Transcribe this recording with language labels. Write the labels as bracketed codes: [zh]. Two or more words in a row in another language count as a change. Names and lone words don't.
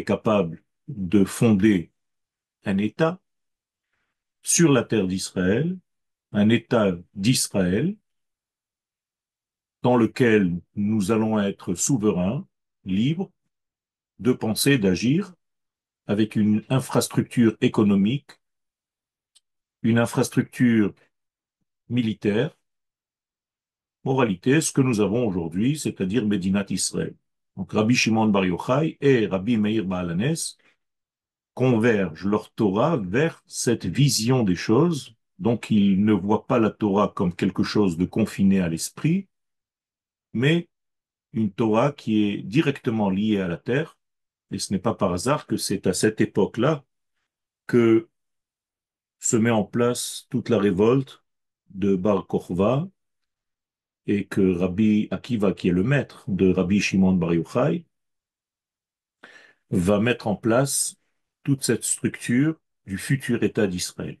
[fr] capable de fonder un État sur la terre d'Israël, un État d'Israël dans lequel nous allons être souverains, libres de penser, d'agir, avec une infrastructure économique, une infrastructure militaire, moralité, ce que nous avons aujourd'hui, c'est-à-dire Médinat Israël. Donc Rabbi Shimon Bar Yochai et Rabbi Meir Baal HaNes convergent leur Torah vers cette vision des choses. Donc ils ne voient pas la Torah comme quelque chose de confiné à l'esprit, mais une Torah qui est directement liée à la terre. Et ce n'est pas par hasard que c'est à cette époque-là que se met en place toute la révolte de Bar Kokhba, et que Rabbi Akiva, qui est le maître de Rabbi Shimon Bar Yochai, va mettre en place toute cette structure du futur État d'Israël.